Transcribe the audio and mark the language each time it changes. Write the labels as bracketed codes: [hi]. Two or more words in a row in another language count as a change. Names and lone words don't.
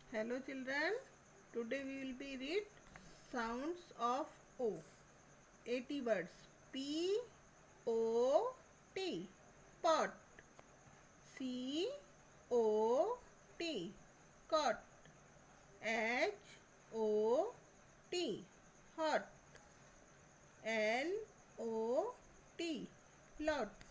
[en] Hello children, today we will be read sounds of O. 80 words. P O T, pot. C O T, cot. H O T, hot. L O T, lot.